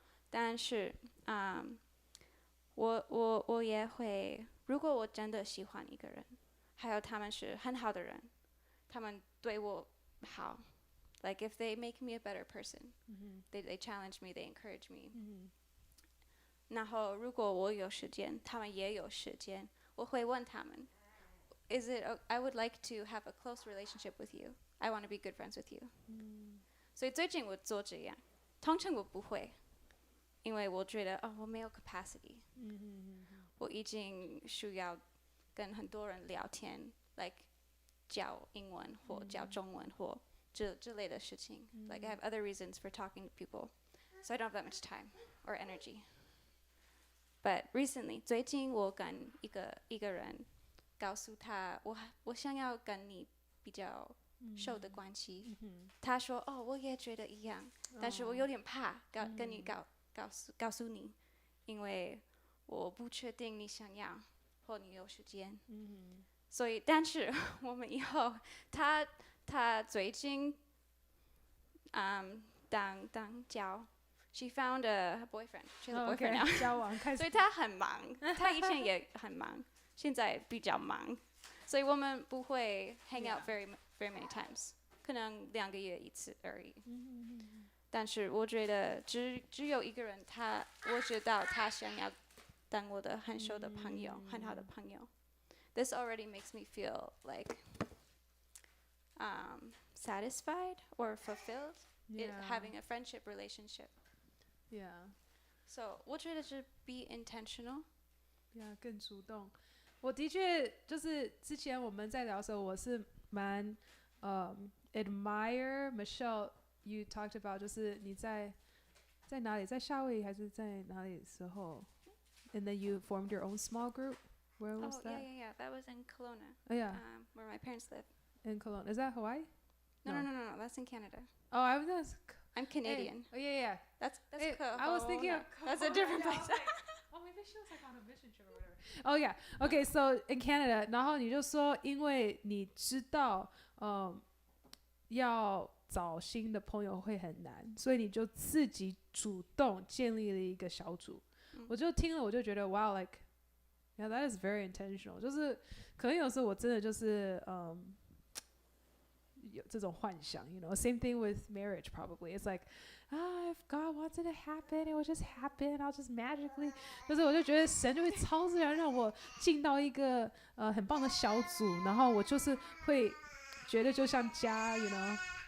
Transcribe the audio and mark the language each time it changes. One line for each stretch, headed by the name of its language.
Chinese: 但是我也会，如果我真的喜欢一个人，还有他们是很好的人，他们对我好 ，like
English: if they make me a better person， they challenge me, they encourage me。
Chinese: 然后如果我有时间，他们也有时间，我会问他们 ，Is it?
English: I would like to have a close relationship with you. I want to be good friends with you。
Chinese: 所以最近我做这样，通常我不会，因为我觉得我没有 capacity，我已经需要跟很多人聊天 ，like 教英文或教中文或这类的事情。
English: Like I have other reasons for talking to people, so I don't have that much time or energy.
Chinese: But recently， 最近我跟一个人告诉他，我想要跟你比较熟的关系。他说我也觉得一样，但是我有点怕跟你告诉你，因为我不确定你想要或你有时间。所以，但是我们以后他最近当交。
English: She found a boyfriend. She has a boyfriend now.
Chinese: 交往开始。所以她很忙，她以前也很忙，现在比较忙，所以我们不会
English: hang out very many times，
Chinese: 可能2个月1次而已。但是我觉得只有一个人，我知道他想要当我的很熟的朋友，很好的朋友。
English: This already makes me feel like satisfied or fulfilled in having a friendship relationship. Yeah. So
Chinese: 我觉得是
English: be intentional.
Chinese: Yeah， 更主动。我的确就是之前我们在聊的时候，我是蛮admire Michelle.
English: You talked about
Chinese: 就是你在哪里，在夏威夷还是在哪里的时候
English: ，and then you formed your own small group. Where was that? Yeah. That was in Kelowna. Oh yeah. Where my parents live. In Kelowna. Is that Hawaii? No. That's in Canada. Oh, I was. I'm Canadian. Oh yeah. That's I was thinking of that's a different place. Oh, maybe she was like on a mission trip or whatever. Oh yeah.
Chinese: Okay, so in Canada, 然后你就说，因为你知道，要找新的朋友会很难，所以你就自己主动建立了一个小组。我就听了，我就觉得
English: wow, like, yeah, that is very intentional.
Chinese: 就是可能有时候我真的就是有这种幻想 you know.
English: Same thing with marriage probably. It's like, if God wants it to happen, it will just happen. I'll just magically.
Chinese: 就是我就觉得神就会超自然让我进到一个很棒的小组，然后我就是会觉得就像家 you know.